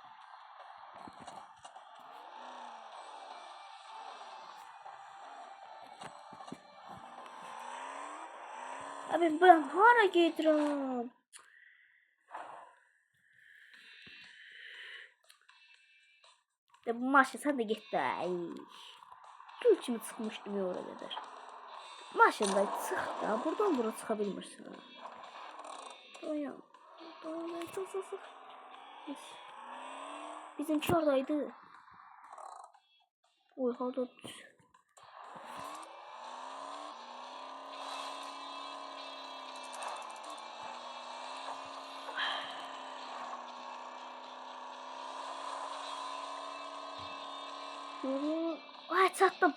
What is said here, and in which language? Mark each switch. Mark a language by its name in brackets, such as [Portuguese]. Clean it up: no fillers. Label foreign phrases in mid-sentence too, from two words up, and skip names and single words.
[Azerbaijani] Abi ben hara gedirəm? [Turkish] De bu maşın sen de git de. [Azerbaijani] Gül kimi çıxmışdım ya oraya kadar. Maşında çıx da buradan bura çıxa bilmirsən. Dayan. Çıx. Bizimki oradaydı. Oy hada düş. Ay çatdım.